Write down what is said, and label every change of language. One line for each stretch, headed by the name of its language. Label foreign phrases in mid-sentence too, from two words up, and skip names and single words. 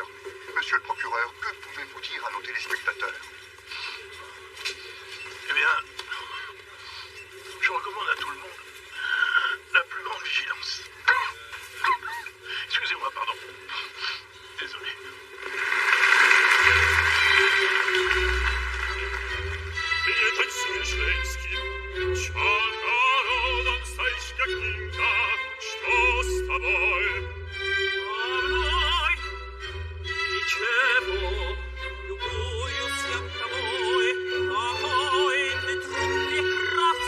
French: Monsieur le procureur, que pouvez-vous dire à nos téléspectateurs? Eh bien, je recommande à tout le monde la plus grande vigilance. Excusez-moi, pardon. Désolé.
Russian: Что с тобой? А мной ничего, любуюсь я тобой, какой ты трудный крас.